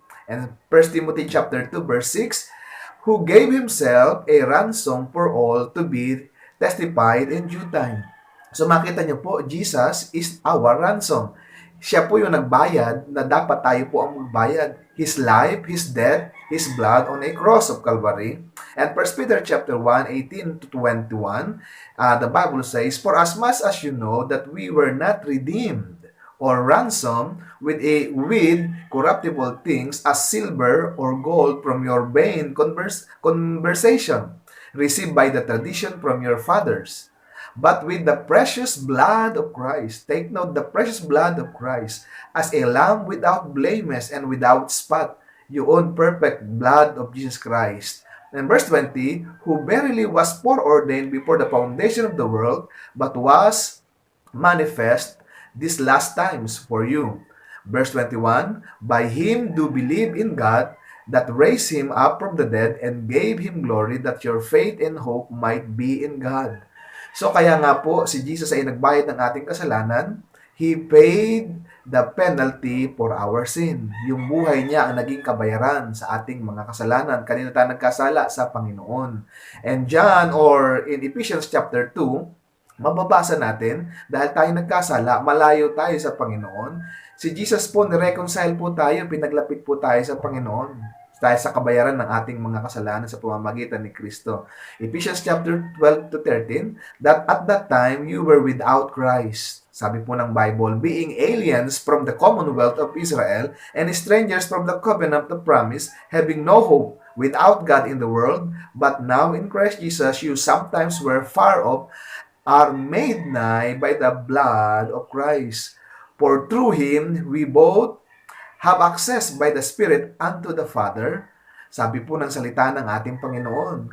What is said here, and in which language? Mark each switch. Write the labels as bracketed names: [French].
[English] And 1 Timothy chapter 2 verse 6, who gave Himself a ransom for all to be testified in due time. So [Filipino] makita niyo po, [English] Jesus is our ransom. [Filipino] Siya po yung nagbayad na dapat tayo po ang magbayad. [English] His life, His death, His blood on a cross of Calvary. And 1 Peter chapter 1, 18 to 21, the Bible says, for as much as you know that we were not redeemed or ransomed with corruptible things as silver or gold from your vain conversation, received by the tradition from your fathers, but with the precious blood of Christ. Take note, the precious blood of Christ, as a lamb without blemish and without spot, yung perfect blood of Jesus Christ. And verse 20, who verily was foreordained before the foundation of the world, but was manifest these last times for you. Verse 21, by Him do believe in God, that raised Him up from the dead and gave Him glory, that your faith and hope might be in God. [Filipino] So kaya nga po, si Jesus ay nagbayad ng ating kasalanan. [English] He paid the penalty for our sin. [Filipino] Yung buhay niya ang naging kabayaran sa ating mga kasalanan. Kanina tayo nagkasala sa Panginoon. [English] And John, or in [Filipino] Ephesians chapter 2, mababasa natin, dahil tayo nagkasala, malayo tayo sa Panginoon. Si Jesus po, nireconcile po tayo, pinaglapit po tayo sa Panginoon. dahil sa kabayaran ng ating mga kasalanan sa pamamagitan ni Kristo. [English] Ephesians chapter 12 to 13, that at that time you were without Christ. [Filipino] Sabi po ng [English] Bible, being aliens from the commonwealth of Israel and strangers from the covenant of promise, having no hope, without God in the world, but now in Christ Jesus you sometimes were far off, are made nigh by the blood of Christ. For through Him we both have access by the Spirit unto the Father. [Filipino] Sabi po ng salita ng ating Panginoon.